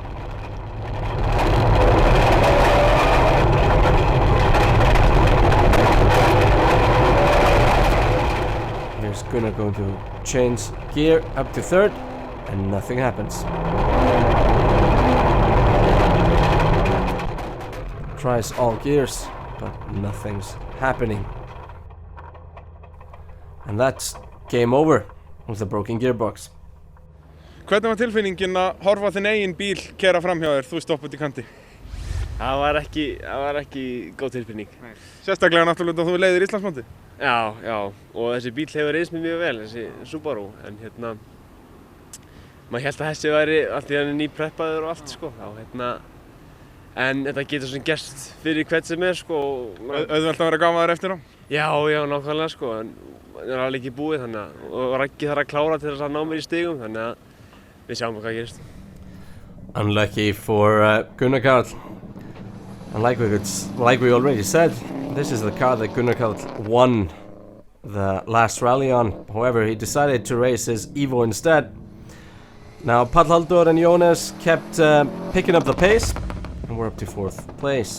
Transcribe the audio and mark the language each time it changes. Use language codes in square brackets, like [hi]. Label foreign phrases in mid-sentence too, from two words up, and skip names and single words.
[en] Here's Gunnar going to change gear up to 3rd, and nothing happens. Tries all gears, but nothing's happening. And that's game over with the broken gearbox. [is] Hvernig var tilfinningin að horfa þinn eigin bíl keyra fram hjá þér, þú stopp út í kanti? Það var ekki góð tilfinning. Sérstaklega náttúrulega þú leiðir Íslandsmótið. Já, og þessi bíl hefur reynst mér mjög vel, þessi Subaru, en maður hélt að þessi væri allt í hann nýpreppaður og allt, sko, en þetta getur svona gerst fyrir hvern sem sko. Auðvelt að vera gáfaður eftir á? Já, nákvæmlega, sko, en það er alveg ekki búið, og Raggi þarf að klára til þess að ná mér í stigum, þannig að við sjáum hvað gerist. [en] Unlucky for Gunnar Karl. And like we already said, this is the car that Gunnar Karl won the last rally on. However, he decided to race his Evo instead. Now, Páll Halldór and Jónas kept picking up the pace, and we're up to 4th place.